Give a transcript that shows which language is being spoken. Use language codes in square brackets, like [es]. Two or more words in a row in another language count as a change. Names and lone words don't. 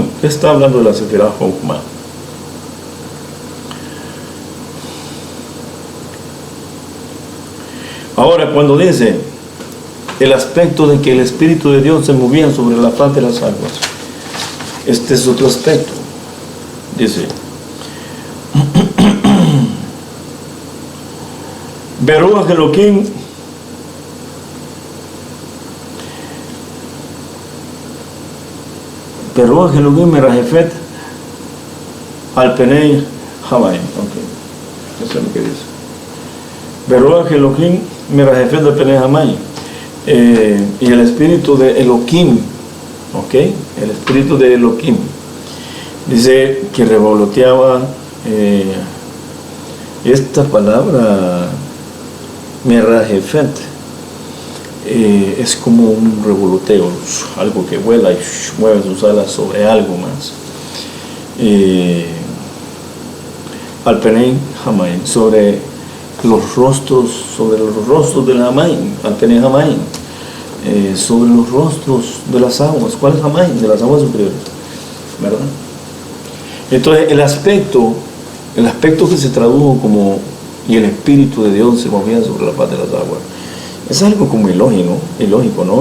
[es] Está hablando de la Sefirá Jochma. Ahora, cuando dice el aspecto de que el Espíritu de Dios se movía sobre la faz de las aguas, este es otro aspecto. Dice: [he] ברוח אלהים ברוח אלהים מרחפת על פני המים. [es] Ok, eso es lo que dice. [he] ברוח אלהים מרחפת על פני המים. [es] Y el espíritu de Elohim, ok, el espíritu de Elohim, dice que revoloteaba. Esta palabra merajefet es como un revoloteo, algo que vuela y mueve sus alas sobre algo más. [he] על פני המים, [es] sobre los rostros del Hamayim, [he] על פני המים, [es] sobre los rostros de las aguas. ¿Cuál es hamayim? De las aguas superiores, ¿verdad? Entonces el aspecto que se tradujo como y el Espíritu de Dios se movía sobre la faz de las aguas, es algo como ilógico, ¿no?